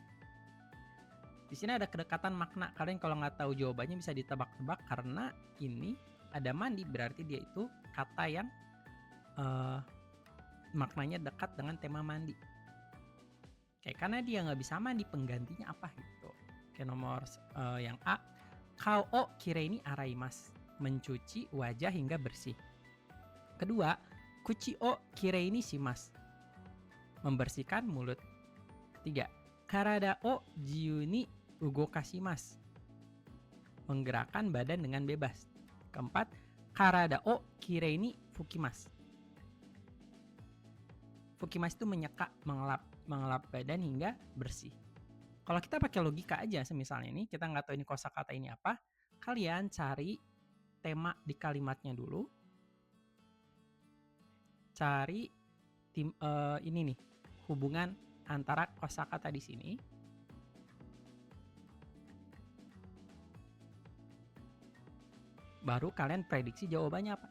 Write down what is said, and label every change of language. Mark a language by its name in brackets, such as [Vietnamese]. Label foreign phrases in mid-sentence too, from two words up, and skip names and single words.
[Indonesian] Di sini ada kedekatan makna. Kalian kalau nggak tahu jawabannya bisa ditebak-tebak karena ini ada mandi, berarti dia itu kata yang maknanya dekat dengan tema mandi. Oke, karena dia nggak bisa mandi, penggantinya apa gitu. Oke, nomor yang A, [Japanese] 顔をきれい洗います, [Indonesian] mencuci wajah hingga bersih. Kedua, [Japanese] 口をきれいします, [Indonesian] membersihkan mulut. Ketiga, [Japanese] 体を自由に動かします, [Indonesian] menggerakkan badan dengan bebas. Keempat, [Japanese] 体をきれいに拭きます. [Indonesian] Fukimasu itu menyeka, mengelap badan hingga bersih. Kalau kita pakai logika aja, misalnya ini kita nggak tahu ini kosakata ini apa, kalian cari tema di kalimatnya dulu, cari ini nih hubungan antara kosakata di sini, baru kalian prediksi jawabannya apa.